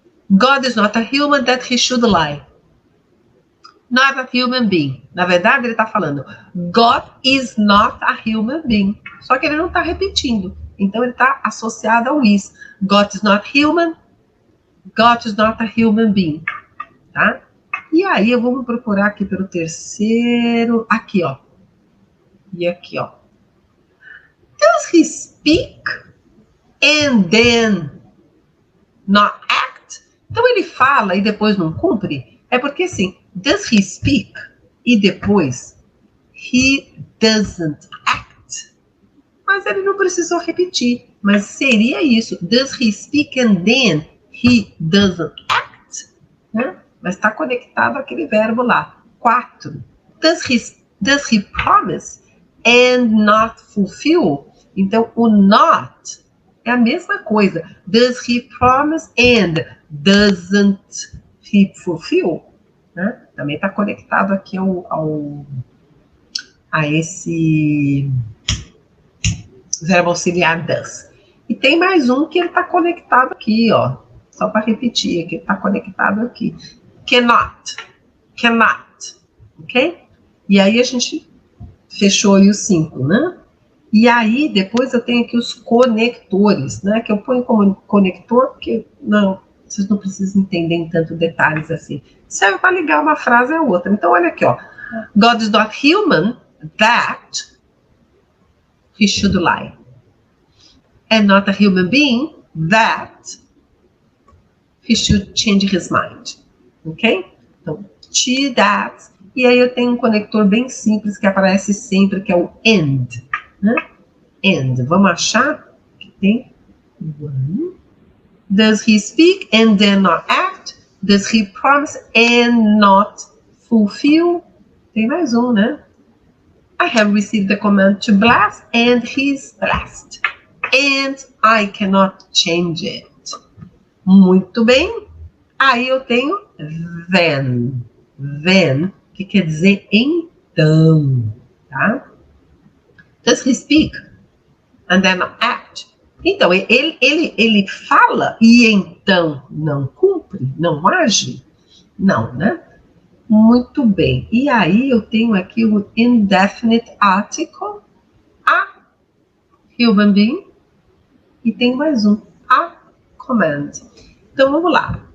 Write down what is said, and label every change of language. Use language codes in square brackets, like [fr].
[en] God is not a human that he should lie. Not a human being. [pt] Na verdade, ele está falando [en] God is not a human being. [pt] Só que ele não está repetindo. Então, ele está associado ao is. [en] God is not human God is not a human being, tá? [pt] E aí, eu vou procurar aqui pelo terceiro, aqui, ó. E aqui, ó. [en] Does he speak and then not act? [pt] Então, ele fala e depois não cumpre? É porque, assim, [en] does he speak [pt] e depois [en] he doesn't act? [pt] Mas ele não precisou repetir. Mas seria isso. [en] Does he speak and then he doesn't act? Né? [pt] Mas está conectado àquele verbo lá. 4. [en] Does he promise and not fulfill? [pt] Então, o not é a mesma coisa. Does he promise and doesn't he fulfill? Né? Também está conectado aqui a esse verbo auxiliar does. E tem mais um que ele está conectado aqui, ó. Só para repetir, que ele está conectado aqui. Cannot. Ok? E aí a gente fechou aí os 5, né? E aí depois eu tenho aqui os conectores, né? Que eu ponho como conector, porque não, vocês não precisam entender em tanto detalhes assim. Serve para ligar uma frase a outra. Então olha aqui, ó. [en] God is not human that he should lie. And not a human being that he should change his mind. [pt] Ok? Então, to that. E aí eu tenho um conector bem simples que aparece sempre, que é o and. Né? And. Vamos achar que tem one. [en] Does he speak and then not act? Does he promise and not fulfill? [pt] Tem mais um, né? [en] I have received the command to blast and he's blessed. And I cannot change it. [pt] Muito bem. Aí eu tenho then. Then, que quer dizer então. Tá? [en] Does he speak and then act? [pt] Então, ele fala e então não cumpre, não age? Não, né? Muito bem. E aí eu tenho aqui o indefinite article, a human being, e tem mais um, a command. Então vamos lá.